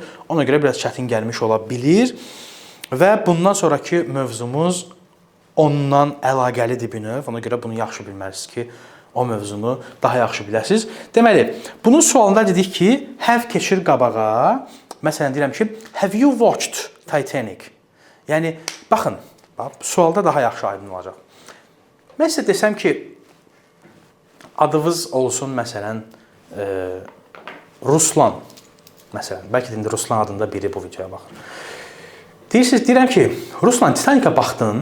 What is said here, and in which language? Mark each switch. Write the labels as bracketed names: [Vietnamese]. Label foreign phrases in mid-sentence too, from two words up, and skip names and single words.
[Azerbaijani] Ona görə biraz çətin gəlmiş ola bilir. Və bundan sonraki mövzumuz ondan əlaqəlidir bir növ. Ona görə bunu yaxşı bilməlisiniz ki, o mövzunu daha yaxşı biləsiniz. Deməli, bunun sualında dedik ki, have keçir qabağa. Məsələn, deyirəm ki, [English] have you watched Titanic? [Azerbaijani] Yəni, baxın, sualda daha yaxşı aydın olacaq. Mən sizə desəm ki, adınız olsun, məsələn, Ruslan. Məsələn, bəlkə də indi Ruslan adında biri bu videoya baxır. Deyirəm ki, Ruslan, Titanic'a baxdın.